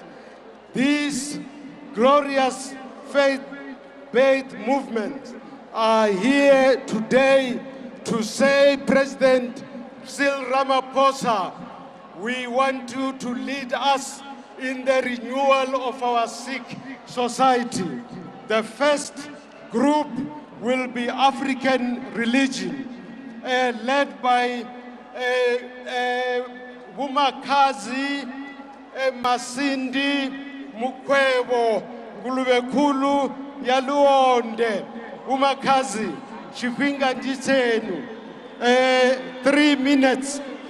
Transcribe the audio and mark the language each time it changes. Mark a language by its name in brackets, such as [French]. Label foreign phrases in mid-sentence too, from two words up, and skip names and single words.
[English] These glorious faith-based movements are here today to say, President Cyril Ramaphosa, we want you to lead us in the renewal of our Sikh society. The first group will be African religion, led by Bumakazi, Masindi, Mukwebo, Gulubekulu, Yaluonde, Bumakazi, Chipinga Jitenu. 3 minutes.